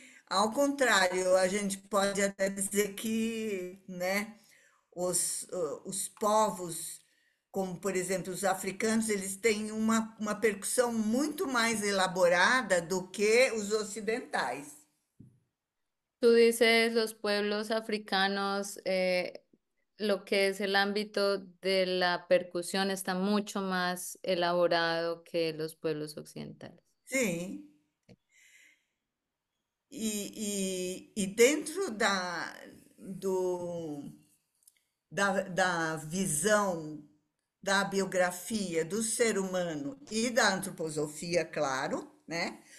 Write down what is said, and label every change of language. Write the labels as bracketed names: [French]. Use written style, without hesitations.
[Portuguese] Ao contrário, a gente pode até dizer que, né, os povos, como por exemplo os africanos, eles têm uma percussão muito mais elaborada do que os ocidentais. [Spanish] Tú dices los pueblos africanos, lo que es el ámbito de la percusión está mucho más elaborado que los pueblos occidentales. [Portuguese] Sim, e dentro do, da visão da biografia do ser humano e da antroposofia, claro, né?